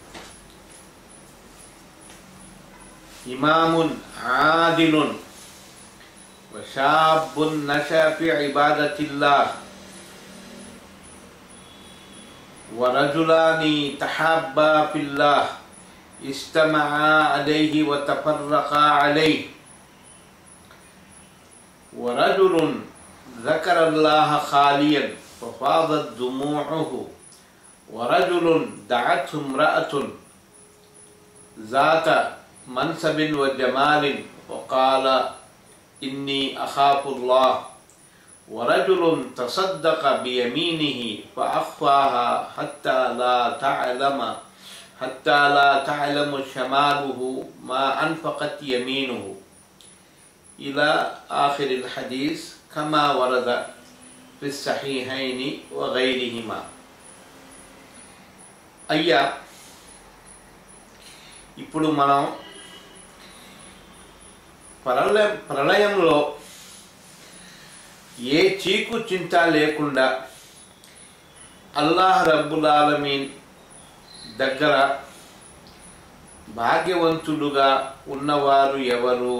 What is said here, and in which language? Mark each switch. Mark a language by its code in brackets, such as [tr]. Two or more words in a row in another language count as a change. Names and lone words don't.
[ar] إمام عادل وشاب نشأ في عبادة الله ورجلان تحابا في الله اجتمعا عليه وتفرقا عليه ورجل ذكر الله خاليا ففاضت دموعه ورجل دعته امرأة ذات منصب وجمال وقال إني أخاف الله ورجل تصدق بيمينه فأخفاها حتى لا تعلم شماله ما أنفقت يمينه إلى آخر الحديث كما ورد في الصحيحين وغيرهما. [te] అయ్యా, ఇప్పుడు మనం ప్రళయంలో ఏ చీకు చింత లేకుండా అల్లాహ్ [ar] رب العالمين [te] దగ్గర భాగ్యవంతులుగా ఉన్నవారు ఎవరు?